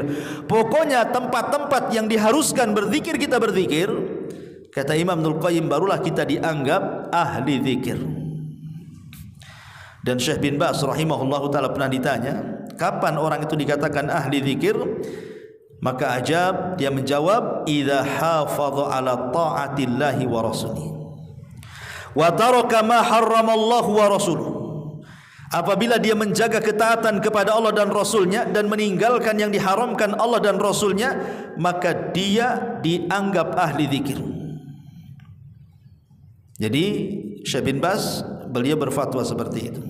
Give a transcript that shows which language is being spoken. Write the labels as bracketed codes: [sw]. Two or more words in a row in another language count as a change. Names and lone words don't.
[id] Pokoknya tempat-tempat yang diharuskan berzikir kita berzikir. Kata Imam Ibnul Qayyim, barulah kita dianggap ahli zikir. Dan Syekh bin Baz [ar] رحمه الله تعالى [id] pernah ditanya, kapan orang itu dikatakan ahli zikir? Maka ajab, dia menjawab, [ar] إذا حافظ على طاعة الله ورسوله وترك ما حرم الله ورسوله. [id] Apabila dia menjaga ketaatan kepada Allah dan Rasulnya dan meninggalkan yang diharamkan Allah dan Rasulnya, maka dia dianggap ahli zikir. Jadi Syekh bin Baz beliau berfatwa seperti itu.